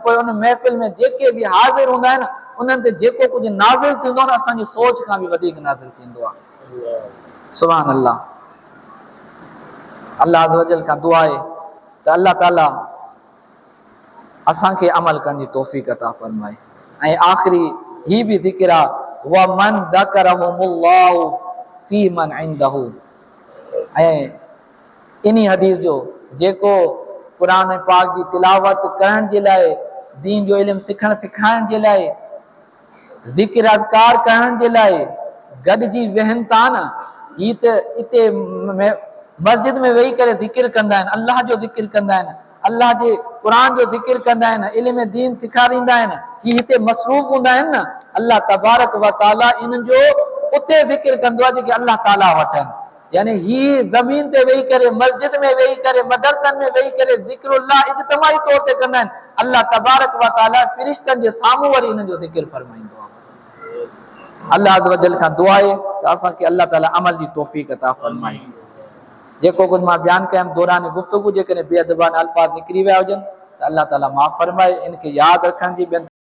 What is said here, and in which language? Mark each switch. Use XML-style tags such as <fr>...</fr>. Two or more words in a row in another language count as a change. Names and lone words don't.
<sd>पोइ उन महफ़िल में जेके बि हाज़िर हूंदा आहिनि, उन्हनि ते जेको कुझु नाज़िल थींदो आहे न, असांजी सोच खां बि वधीक नाज़िल थींदो आहे।</sd> <ar>سبحان الله. الله عز وجل</ar> <sd>खां दुआ आहे त अल्लाह ताला असांखे अमल करण जी तौफ़ीक़ अता फ़रमाए। ऐं आख़िरी ही बि ज़िक्र आहे</sd> <ar>ومن ذكرهم الله في من عنده,</ar> <sd>ऐं इन हदीस जो जेको क़ुरान पाक जी तिलावत करण जे लाइ, दीन जो इल्म सिखण सिखाइण जे लाइ, ज़िक्र अज़कार करण जे लाइ गॾिजी वेहनि था न, ही त हिते मस्जिद में वेही करे ज़िक्र कंदा आहिनि, अल्लाह जो ज़िक्र कंदा आहिनि, अल्लाह जे क़ुरान जो ज़िक्र कंदा आहिनि, इल्म दीन सेखारींदा आहिनि, ही हिते मसरूफ़ हूंदा आहिनि न,</sd> <ar>الله تبارك وتعالى</ar> <sd>इन्हनि जो उते ज़िक्र कंदो आहे जेके अल्लाह ताला वठनि। यानी ही ज़मीन ते वेही करे, मस्जिद में वेही करे, मदरसनि में वेही करे ज़िक्रुल्लाह इज्तिमाई तौर ते कंदा आहिनि,</sd> <ar>الله تبارك وتعالى</ar> <sd>फ़रिश्तनि जे साम्हूं वरी इन्हनि जो ज़िक्र फरमाईंदो आहे।</sd> <ar>الله عز وجل</ar> <sd>खां दुआ आहे त असांखे अल्लाह ताला अमल जी तौफ़ीक़ अता फ़रमाए। जेको कुझु मां बयानु कयुमि दौरान गुफ़्तगू जेकॾहिं बेअदबान अल्फाज़ निकिरी विया हुजनि त अल्लाह ताला माफ़ फरमाए। इनखे यादि रखण जी ॿियनि</sd>